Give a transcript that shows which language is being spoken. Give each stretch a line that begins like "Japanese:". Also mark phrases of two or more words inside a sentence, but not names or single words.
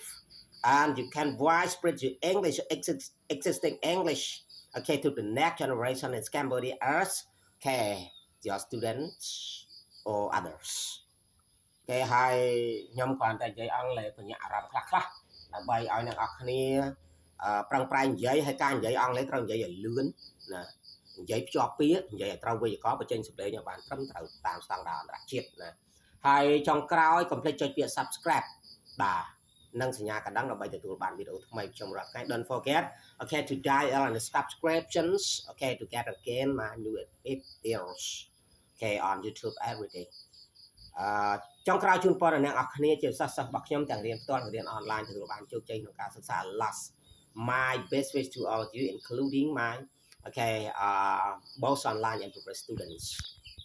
English: And you can widespread your English, existing English, okay, to the next generation in Cambodia as, okay, your students or others.
Khmer: Okay, ហើយខ្ញុំគ្រាន់តែនិយាយអង់គ្លេសបញ្ញាអារម្មណ៍ខ្លះដើម្បីឲ្យអ្នកនរគ្នាប្រឹងប្រែងនិយាយហើយការនិយាយអង់គ្លេសត្រូវនិយាយឲ្យលឿនណានិយាយភ្ជាប់ពាក្យនិយាយឲ្យត្រូវវេយ្យាករណ៍បញ្ចេញសម្លេងឲ្យបានត្រឹមត្រូវ តាមស្តង់ដារអន្តរជាតិណាហើយចុងក្រោយកុំភ្លេចចុចពាក្យ subscribe បាទនិងសញ្ញាកណ្ដឹងដើម្បីទទួលបានវីដេអូថ្មីខ្ញុំរាល់ថ្ងៃ
English: Don't forget okay to dial on the subscriptions okay to get again my new videos okay on YouTube every day
Khmer: ចុងក្រោយជូនពរដល់អ្នកអរគ្នាជាសិស្សរបស់ខ្ញុំទាំងរៀនផ្ទាល់និងរៀនអនឡាញទទួលបានជោគជ័យក្នុងការសិក្សា
English: last my best wish to all of you including my okay both online and professional students